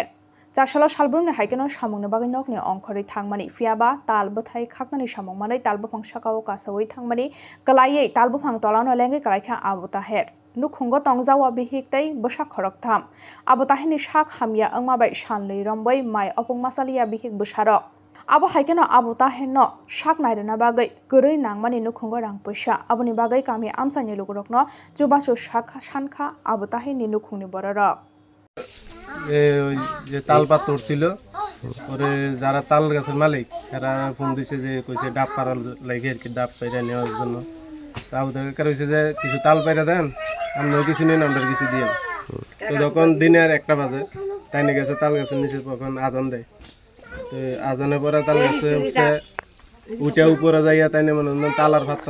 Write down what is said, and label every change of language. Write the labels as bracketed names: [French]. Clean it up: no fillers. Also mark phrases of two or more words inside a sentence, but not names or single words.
[Kok Borok] Jarsalo salbrumni haikeno samungni bagui nokni ongkhori thangmani fiaba talbothai khaknani samungmanai talbofang sakao kasawei thangmani kalayei talbofang tolano lengai kalaikha Abu Taher nukhungo tongjawa bihiktai bosak khoroktham Abu Taherni sak hamya angmabai sanlei rombai mai opong masalia bihik busaro Abo haikeno Abu Taherno sak nairona bagui goroi nangmani nukhungo rangpoisa aboni bagui kami amsani lugurokno jubasu sak sankha Abu Taherni nukhungni bororok [Bangla] যে তাল পাতর ছিল পরে যারা তাল গাছের মালিক এরা ফোন দিছে যে কইছে ডাব পাড়ার লাগে আর কি ডাব পাইরা নেওয়ার জন্য তাও তাকে কইছে যে কিছু তাল পাইরা দেন আমরা কিছু নেন আমরা কিছু দিয়েন তো যখন দিনের 1টা বাজে তাই নিয়ে গেছে তাল গাছের নিচে তখন আজান দেয় তো আজানের পরে তাল গাছে উঠে উপরে যাইয়া তাই না মনে তাল আর ভাত